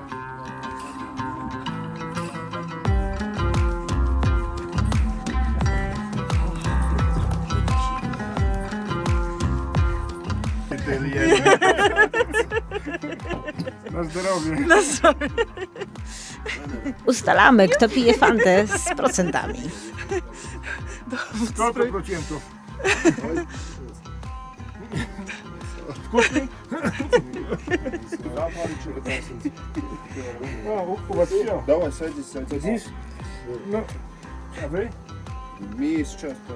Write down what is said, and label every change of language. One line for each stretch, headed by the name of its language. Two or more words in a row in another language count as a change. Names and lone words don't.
Polish: Na zdrowie. Ustalamy, kto pije fantę z procentami. 100%.
Russian: Вкусный? У вас все? Давай, садись. Здесь? Ну, а вы? Ми сейчас